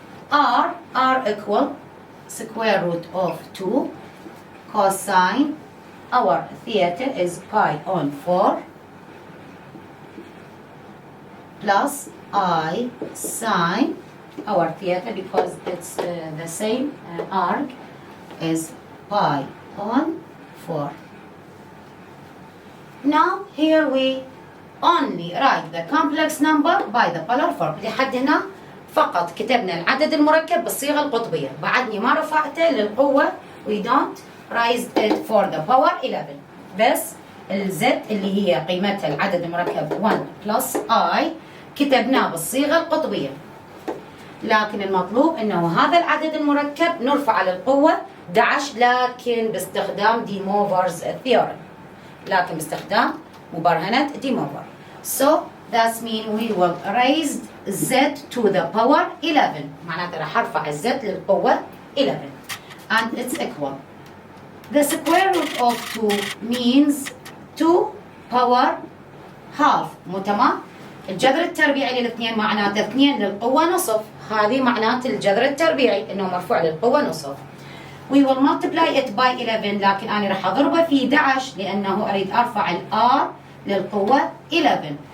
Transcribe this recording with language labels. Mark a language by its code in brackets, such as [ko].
[en] R equal square root of 2 cosine our theta is pi on 4 plus I sine our theta, because it's the same arc, is pi on 4. Now here we only write the complex number by the polar form. [ar] لحد هنا فقط كتبنا العدد المركب بالصيغة القطبية. بعدني ما رفعته للقوة. [en] We don't raise it for the power 11. [ar] بس الزد اللي هي قيمتها العدد المركب 1 plus I كتبناه بالصيغة القطبية. لكن المطلوب انه هذا العدد المركب نرفع للقوة 11، لكن باستخدام DeMoivre's Theorem. لكن باستخدام مبرهنة DeMoivre. [en] So that means we will raise z to the power 11. [ar] معناته راح ارفع الزد للقوة 11. [en] And it's equal. The square root of 2 means 2 power half. [ar] مو تمام؟ الجذر التربيعي للاثنين معناته 2 للقوة نصف. هذه معناته الجذر التربيعي انه مرفوع للقوة نصف. [en] We will multiply it by 11، [ar] لكن أنا راح أضربه في 11 لأنه أريد أرفع ال R للقوة 11.